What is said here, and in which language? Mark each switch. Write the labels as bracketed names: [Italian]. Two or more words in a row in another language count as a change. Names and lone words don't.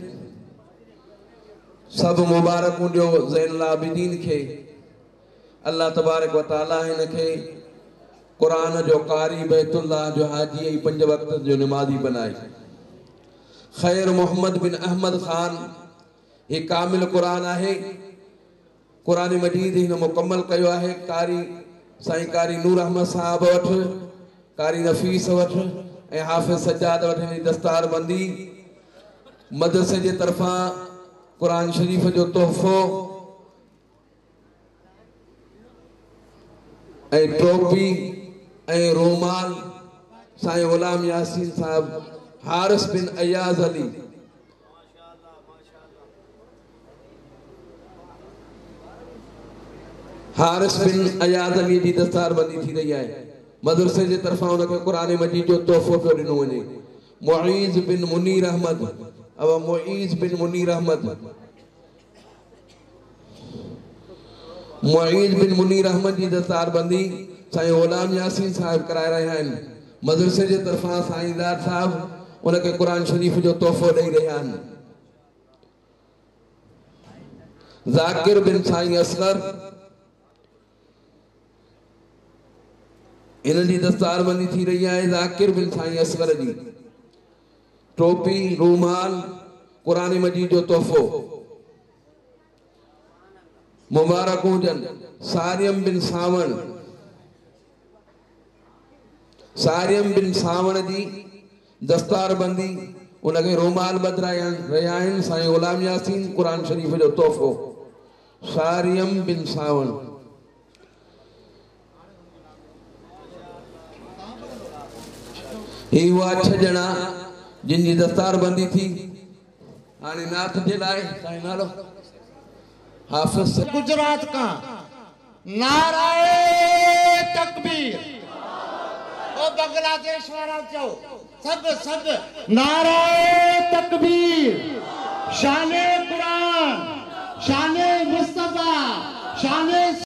[Sindhi] सब मुबारकूं जो ज़ैनुल आबिदीन के अल्लाह तबारक व तआला इनके कुरान जो कारी बैतुल्लाह जो हाजी पंज वक्त जो नमाजी बनाए। [Urdu] खैर मोहम्मद बिन अहमद खान ये कामिल कुरान है। [Sindhi] कुरान मजीद इन मुकम्मल कयो है। कारी साईं कारी नूर अहमद साहब वठ कारी नफीस वठ ए हाफिज सज्जाद वठ दस्तार बंदी मदरसे जे तरफा कुरान शरीफ जो तोहफो ए टोपी ए रोमाल साईं गुलाम यासीन साहब हारिस बिन अयाज अली हारिस बिन अयाज अली जी दस्तार बंदी थी रही है। मदरसे जे तरफा उनके कुरान मजीद जो तोहफो पियो ॾिनो वञे। मुईज़ बिन मुनीर अहमद अब मुईज़ बिन मुनीर अहमद मुईज़ बिन मुनीर अहमद जी दस्तार बंदी साईं गुलाम यासीन साहब कराए रहा हैं। मदरसे जे तरफा साईंदार साहब उनके कुरान शरीफ जो तोहफो दे रहा हैं। जाकिर बिन साईं असगर इन जी दस्तार बंदी थी रही है। जाकिर बिन साईं असगर जी टोपी रूमाल कुरान मजीद जो तोहफो मुबारक हुजन। सारियम बिन सावण जी दस्तार बंदी उनके रोमाल बदराया रहा हैं। साईं गुलाम यासीन कुरान शरीफ जो तोहफो सारियम बिन सावण। ये हुआ 6 जना जिन जी दस्तार बंदी थी। हाणे नाथ जे लाइ साईं नालो हाफिज गुजरात का नाराए तकबीर ओ बांग्लादेश वाला चो सब नाराए तकबीर। [Urdu] शाने कुरान शाने मुस्तफा शाने